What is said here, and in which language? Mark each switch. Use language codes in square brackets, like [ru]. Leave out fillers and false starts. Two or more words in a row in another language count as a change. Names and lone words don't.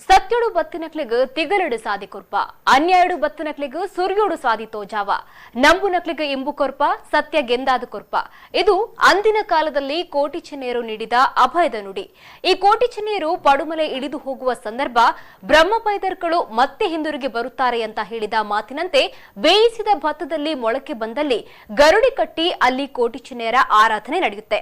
[tcy] ಸತ್ಯಡು ಬತ್ತಿನಕ್ಲಿಗ್ ತಿಗಲಡು ಸಾದಿ ಕೊರ್ಪ ಅನ್ಯಾಯಡು ಬತ್ತಿನಕ್ಲಿಗ್ ಸುರ್ಯೋಡು ಸಾದಿ ತೋಜಾವ ನಂಬುನಕ್ಲಿಗ್ ಇಂಬು ಕೊರ್ಪ ಸತ್ಯ ಗೆಂದಾದ ಕೊರ್ಪ [kn] ಇದು ಅಂದಿನ ಕಾಲದಲ್ಲಿ ಕೋಟಿ ಚೆನ್ನೆಯರು ನೀಡಿದ ಅಭಯದ ನುಡಿ. ಈ ಕೋಟಿ ಚೆನ್ನೆಯರು ಪಡುಮಲೆ ಇಳಿದು ಹೋಗುವ ಸಂದರ್ಭ ಬ್ರಹ್ಮಪೈದರ್ಗಳು ಮತ್ತೆ ಹಿಂದಿರುಗಿ ಬರುತ್ತಾರೆ ಅಂತ ಹೇಳಿದ ಮಾತಿನಂತೆ ಬೇಯಿಸಿದ ಭತ್ತದಲ್ಲಿ ಮೊಳಕೆ ಬಂದಲ್ಲಿ ಗರುಡಿ ಕಟ್ಟಿ ಅಲ್ಲಿ ಕೋಟಿ ಚೆನ್ನೆಯರ ಆರಾಧನೆ ನಡೆಯುತ್ತೆ.